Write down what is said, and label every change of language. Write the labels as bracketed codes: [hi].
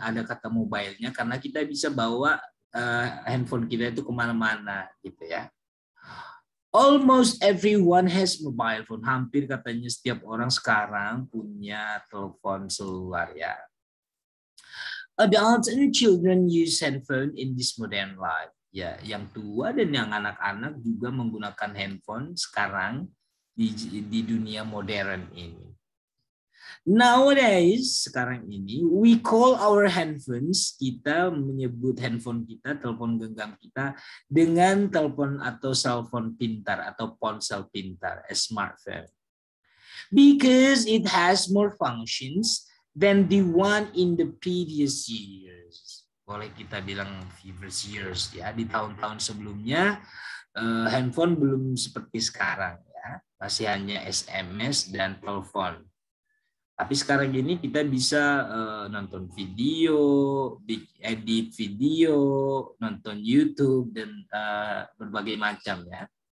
[id] Ada kata mobile-nya karena kita bisa bawa handphone kita itu kemana-mana, gitu ya. [en] Almost everyone has mobile phone. [id] Hampir katanya setiap orang sekarang punya telepon selular ya. [en] Adults and children use handphone in this modern life. [id] Ya, yang tua dan yang anak-anak juga menggunakan handphone sekarang di dunia modern ini. [en] Nowadays, [id] sekarang ini, [en] we call our handphones, [id] kita menyebut handphone kita, telepon genggam kita, dengan telepon atau cellphone pintar atau ponsel pintar, [en] a smartphone. Because it has more functions than the one in the previous years. [id] Boleh kita bilang previous years ya, di tahun-tahun sebelumnya, handphone belum seperti sekarang ya, masih hanya SMS dan telepon. Tapi sekarang ini kita bisa nonton video, edit video, nonton YouTube dan berbagai macam ya.